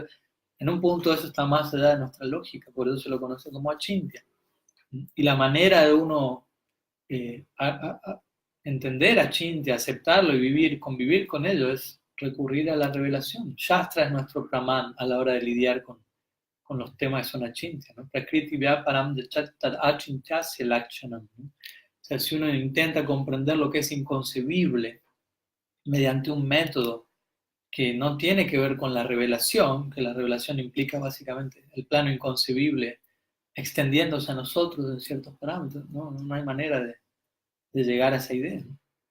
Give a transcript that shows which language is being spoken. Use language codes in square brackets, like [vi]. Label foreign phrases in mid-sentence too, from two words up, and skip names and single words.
[es] En un punto eso está más allá de nuestra lógica, por eso se lo conoce como Achintya. Y la manera de uno entender a Chintya, aceptarlo y convivir con ello es recurrir a la revelación. Shastra es nuestro Brahman a la hora de lidiar con los temas que son achintya, ¿no? [sa] प्रकृति व्यापारम् अचिन्त्यस्य लक्षणम्, [es] ¿no? O sea, si uno intenta comprender lo que es inconcebible mediante un método que no tiene que ver con la revelación, que la revelación implica básicamente el plano inconcebible extendiéndose a nosotros en ciertos parámetros, no hay manera de llegar a esa idea, ¿no?